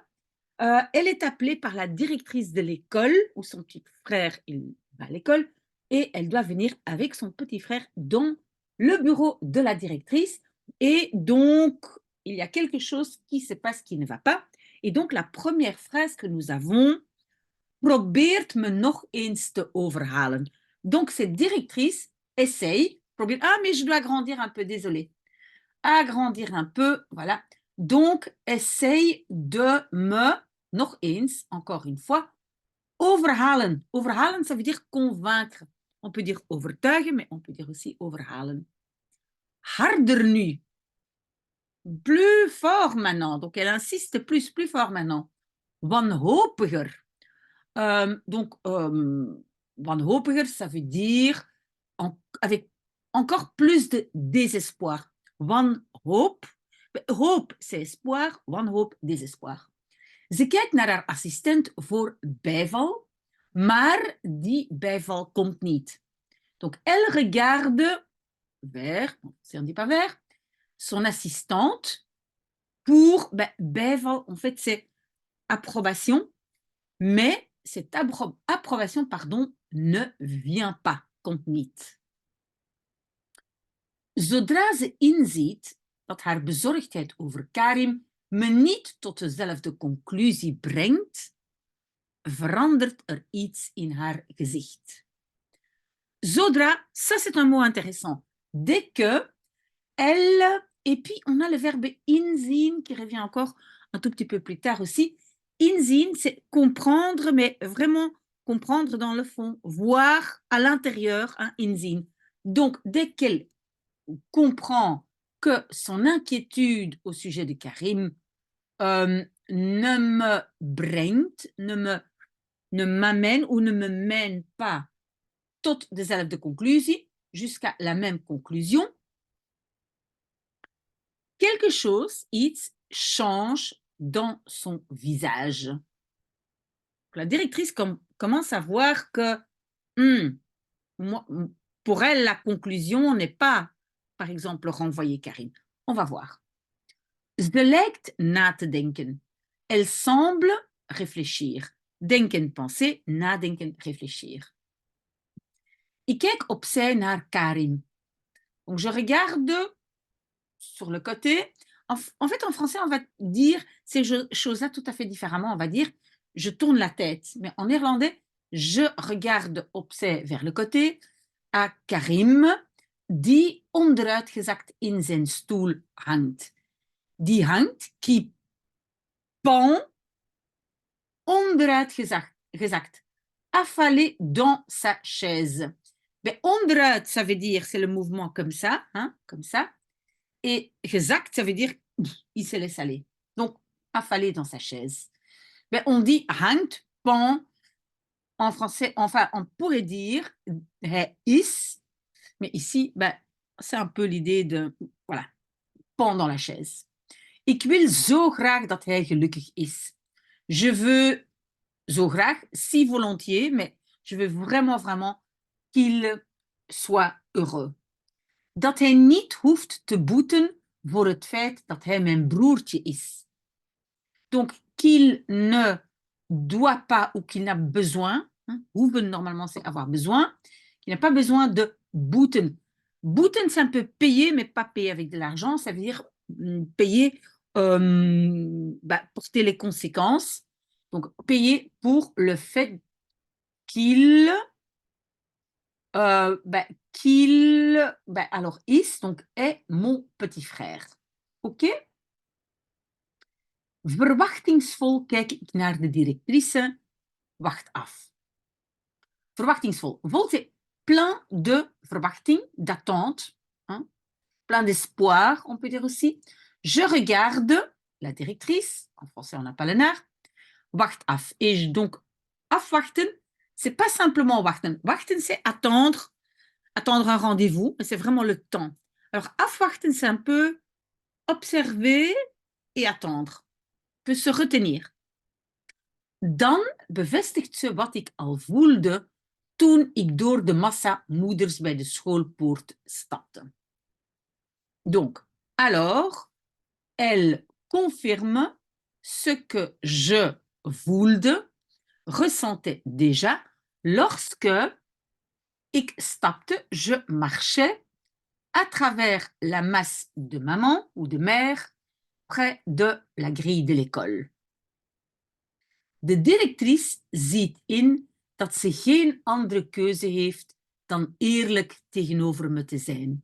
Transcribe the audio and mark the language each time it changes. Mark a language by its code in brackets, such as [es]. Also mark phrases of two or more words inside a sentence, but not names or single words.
[fr] Elle est appelée par la directrice de l'école, où son petit frère il va à l'école, et elle doit venir avec son petit frère dans le bureau de la directrice. Et donc, il y a quelque chose qui se passe qui ne va pas. Et donc, la première phrase que nous avons, [nl] probeert me nog eens te overhalen. [fr] Donc, cette directrice essaye, ah, mais je dois agrandir un peu, désolé. Agrandir un peu, voilà. Donc, essaye de me, [nl] nog eens, [fr] encore une fois, overhalen. Overhalen, ça veut dire convaincre. On peut dire overtuigen, mais on peut dire aussi overhalen. [nl] Harder nu. [fr] Plus fort maintenant. Donc, elle insiste plus fort maintenant. [nl] Wanhopiger. [fr] Wanhopiger, ça veut dire avec encore plus de désespoir. [nl] Wanhoop. Hoop, [fr] c'est espoir. Wanhoop, désespoir. [nl] Ze kijkt naar haar assistent voor bijval, maar die bijval komt niet. [fr] Donc, elle regarde vers, si on dit pas vers, son assistante pour bijval, en fait, c'est approbation, mais cette approbation, pardon, ne vient pas, [nl] komt niet. Zodra ze inziet dat haar bezorgdheid over Karim me niet tot dezelfde conclusie brengt, verandert er iets in haar gezicht. Zodra, [fr] ça c'est un mot intéressant. Dès que elle, et puis on a le verbe inzien qui revient encore un tout petit peu plus tard aussi. Inzien, c'est comprendre, mais vraiment comprendre dans le fond, voir à l'intérieur, hein, inzien. Donc, dès qu'elle comprend que son inquiétude au sujet de Karim ne me brengt, ne m'amène ou ne me mène pas [nl] tot dezelfde conclusie, [fr] jusqu'à la même conclusion, quelque chose, iets, change dans son visage. La directrice commence à voir que moi, pour elle, la conclusion n'est pas, par exemple, renvoyer Karim. On va voir. [nl] Ze lijkt na te denken. [fr] Elle semble réfléchir. [nl] Denken, penser, nadenken, réfléchir. Ik kijk opzij naar Karim. [fr] Donc, je regarde sur le côté. En fait, en français, on va dire ces choses-là tout à fait différemment. On va dire je tourne la tête. Mais en néerlandais, je regarde opzij vers le côté à Karim, [nl] die onderuitgezakt in zijn stoel hangt. Die hangt, [fr] qui pend, onderuitgezakt, affalé dans sa chaise. Mais onderuit, ça veut dire, c'est le mouvement comme ça, hein, comme ça. Et gezakt, ça veut dire, il se laisse aller. Donc, affalé dans sa chaise. Mais on dit hangt, pend, en français, enfin, on pourrait dire [nl] hij is, [fr] mais ici, c'est un peu l'idée de, voilà, pend dans la chaise. [nl] Ik wil zo graag dat hij gelukkig is. [fr] Je veux [nl] zo graag, [fr] si volontiers, mais je veux vraiment qu'il soit heureux. [nl] Dat hij niet hoeft te boeten voor het feit dat hij mijn broertje is. [fr] Donc, qu'il ne doit pas ou qu'il n'a besoin, hoeven normalement c'est avoir besoin, qu'il n'a pas besoin de boeten. Boeten, c'est un peu payer, mais pas payer avec de l'argent, ça veut dire payer, porter les conséquences. Donc, payer pour le fait qu'il alors is, donc est mon petit frère. OK? [nl] Verwachtingsvol kijk ik naar de directrice. Wacht af. Verwachtingsvol. Vol, [fr] c'est plein de verwachting, d'attente, hein? Plein d'espoir, on peut dire aussi. Je regarde, la directrice, en français on n'a pas le naar, [nl] wacht af. [fr] Et donc, afwachten, c'est pas simplement wachten. [nl] Wachten, [fr] c'est attendre, attendre un rendez-vous, mais c'est vraiment le temps. Alors, afwachten, c'est un peu observer et attendre, peut se retenir. [nl] Dan bevestigt ze wat ik al voelde toen ik door de massa moeders bij de schoolpoort stapte. [fr] Donc, alors, elle confirme ce que je voelde, ressentais déjà lorsque [nl] ik stapte, [fr] je marchais à travers la masse de maman ou de mère près de la grille de l'école. [nl] De directrice ziet in dat ze geen andere keuze heeft dan eerlijk tegenover me te zijn.